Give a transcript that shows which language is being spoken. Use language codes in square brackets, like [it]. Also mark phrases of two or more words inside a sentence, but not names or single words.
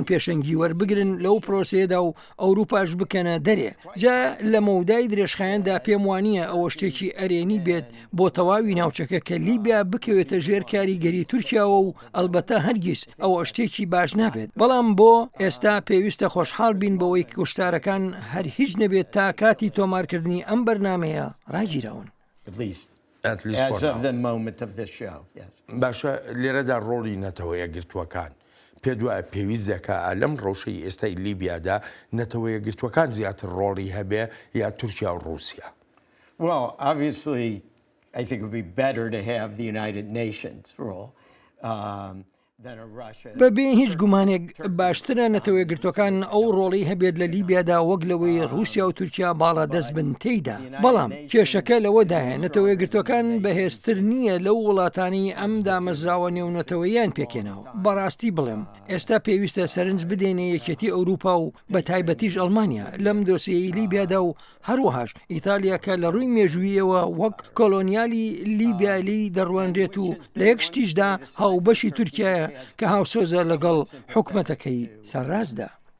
[ckb] پێشەنگی وەربگرن لەو پرۆسەیەدا و ئەوروپاش بکەنە دەرێ جا لە مەودای درێژخایەندا پێم وانە ئەوە شتێکی ئەرێنی بێت بۆ تەواوی ناوچەکە کە لیبیا بکەوێتە ژێر کاریگەری تورکیاوە و ئەلبەتە هەرگیز ئەوە شتێکی باش نابێت بەڵام بۆ ئێستا پێویستە خۆشحاڵ بین بەوەی کوشتارەکان هەر هیچ نەبێت تا کاتی تۆمارکردنی ئەم بەرنمەیە ڕاگیرەون باشە لێرەدا ڕۆڵی نەتەوەیە گرتووەکان پێ دوایە پێویست دەکا لەم ڕۆژەی ئێستای لیبیادا نەتەوەیە گرتووەکان زیاتر ڕۆڵی هەبێ یا تورکیا و رووسیا. [en] Well, obviously, I think it would be better to have the United Nations role. [ckb] بەبێ هیچ گومانێک باشترە نەتەوەی گرتوەکان ئەو ڕۆڵی هەبێت لە لیبیادا وەک لەوەی رووسیا و تورکیا باڵا دەست بن تێیدا بەڵام کێشەکە لەوەدایە نەتەوەی گرتوەکان بەهێزتر نییە لەو وڵاتانی ئەم دامەزراوە نێونەتەوەیان پێکێنەوە بەڕاستی بڵێم ئێستا پێویستە سەرنج بدێنێ یەکێتی ئەوروپا و بە تایبەتیش ئەڵمانیا لەم دۆسیەی لیبیادا و هەروەهاش ئیتالیا کە لە ڕووی مێژوویەوە وەک کۆلۆنیالی لیبیالی دەڕوانرێت و لە یەک شتیشدا هاوبەشی تورکیایە کە هاوسۆزە لەگەڵ حکومەتەکەی سەرڕازدا.